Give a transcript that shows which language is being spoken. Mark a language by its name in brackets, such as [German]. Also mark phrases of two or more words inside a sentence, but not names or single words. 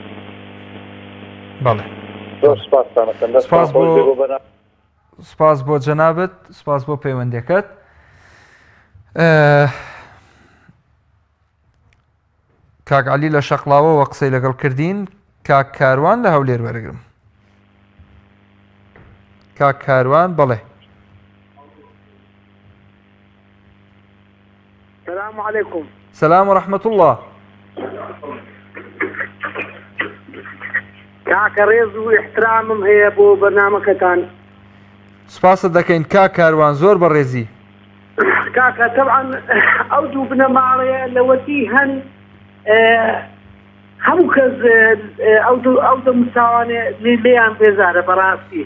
[Central Kurdish] بەڵێ سپاس بۆ جەنابەت، سپاس بۆ پەیوەندەکەت. کاک عەلی لە شەقڵاوەوە قسەی لەگەڵ کردین. کاک کاروان لە هەولێر وەرەگرم. کاک کاروان بەڵێ. [Arabic] السلام عليكم. سلام ورحمة الله. [Central Kurdish] کاکە ڕێز و احترامم هەیە بۆ بەرنامەکەتان. سپاست دەکەین کاک کاروان، زۆر بەڕێزی. کاکە طبعا ئەو دوو بنەماڵەیە لەوەتی هەن هەموو کەس ئەو دەمساوانێ لێیان بێزارە بەڕاستی.